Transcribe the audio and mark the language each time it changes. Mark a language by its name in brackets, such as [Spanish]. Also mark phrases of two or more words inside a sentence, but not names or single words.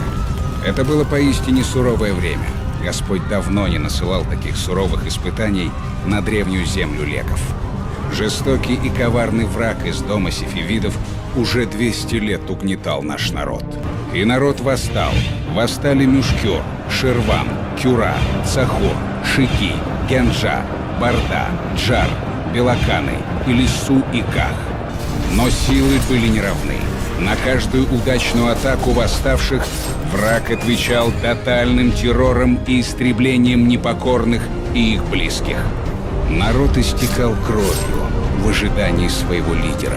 [Russian] Это было поистине суровое время. Господь давно не насылал таких суровых испытаний на древнюю землю леков. Жестокий и коварный враг из дома сефевидов уже 200 лет угнетал наш народ. И народ восстал. Восстали Мюшкюр, Ширван, Кюра, Цахур, Шики, Генджа, Барда, Джар, Белаканы, Илиссу и Ках. Но силы были неравны. На каждую удачную атаку восставших враг отвечал тотальным террором и истреблением непокорных и их близких. Народ истекал кровью в ожидании своего лидера.